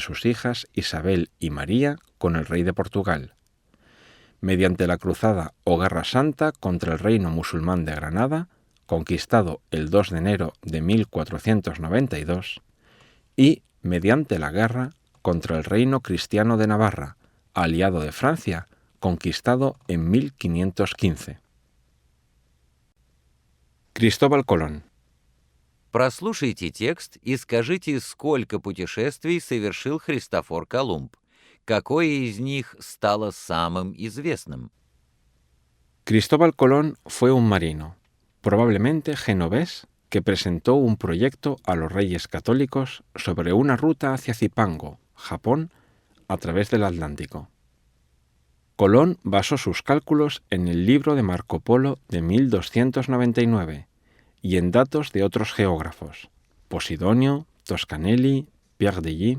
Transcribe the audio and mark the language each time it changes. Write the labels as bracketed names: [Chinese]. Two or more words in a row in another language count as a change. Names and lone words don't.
[Spanish] sus hijas Isabel y María con el rey de Portugal, mediante la cruzada o Guerra Santa contra el reino musulmán de Granada, conquistado el 2 de enero de 1492, y mediante la guerra contra el reino cristiano de Navarra, aliado de Francia, conquistado en 1515. Cristóbal Colón. [Russian] Прослушайте текст и скажите, сколько путешествий совершил Христофор Колумб. Какое из них стало самым известным? [Spanish] Cristóbal Colón fue un marino, probablemente genovés, que presentó un proyecto a los reyes católicos sobre una ruta hacia Zipango, Japón, a través del Atlántico. Colón basó sus cálculos en el libro de Marco Polo de 1299 y en datos de otros geógrafos, Posidonio, Toscanelli, Pierre de Gy.